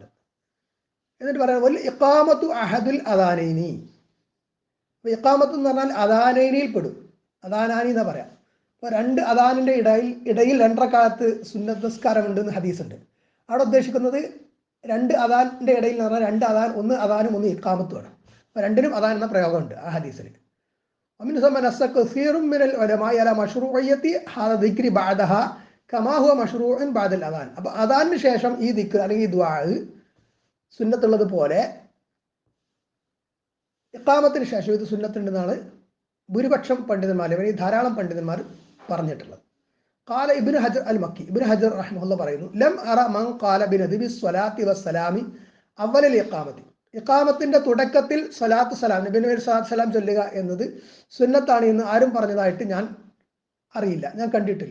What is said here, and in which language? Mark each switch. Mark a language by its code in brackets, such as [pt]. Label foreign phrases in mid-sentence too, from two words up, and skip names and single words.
[ml] എന്നിട്ട് പറയാം [ar] والإقامة أحد الأذانين, [ml] ഇഖാമത്ത് എന്ന് പറഞ്ഞാൽ അദാനൈനിയിൽ പെടും, അദാനാനി എന്നാ പറയാം. അപ്പോൾ രണ്ട് അദാനിൻ്റെ ഇടയിൽ രണ്ടരക്കാലത്ത് സുന്നത്ത് നിസ്കാരം ഉണ്ടെന്ന് ഹദീസുണ്ട്. അവിടെ ഉദ്ദേശിക്കുന്നത് രണ്ട് അദാനിൻ്റെ ഇടയിൽ എന്ന് പറഞ്ഞാൽ രണ്ട് അദാൻ, ഒന്ന് അദാനും ഒന്ന് ഇഖാമത്തുമാണ്. അപ്പോൾ രണ്ടിനും അദാൻ എന്ന പ്രയോഗമുണ്ട് ആ ഹദീസിൽ. [ar] ومن ثم نص كثير من العلماء على مشروعية هذا الذكر بعدها كما هو مشروع بعد الأذان. [ml] അപ്പോൾ അദാനിന് ശേഷം ഈ ദിക്ർ അല്ലെങ്കിൽ ഈ ദുആ സുന്നത്തുള്ളത് പോലെ ഇഖാമത്തിന് ശേഷം ഇത് സുന്നത്തുണ്ടെന്നാണ് ഭൂരിപക്ഷം പണ്ഡിതന്മാർ, അല്ലെങ്കിൽ ധാരാളം പണ്ഡിതന്മാർ പറഞ്ഞിട്ടുള്ളത്. ഖാല ഇബ്നു ഹജർ അൽ മക്കി, ഇബ്നു ഹജർ റഹിമഹുല്ലാഹ് പറയുന്നു, [ar] لم أر من قال بندب الصلاة والسلام أول الإقامة, [ml] ഇഖാമത്തിന്റെ തുടക്കത്തിൽ സ്വലാത്തു സലാം, നബി സ്വലാത്തു സലാം ചൊല്ലുക എന്നത് സുന്നത്താണ് എന്ന് ആരും പറഞ്ഞതായിട്ട് ഞാൻ അറിയില്ല, ഞാൻ കണ്ടിട്ടില്ല.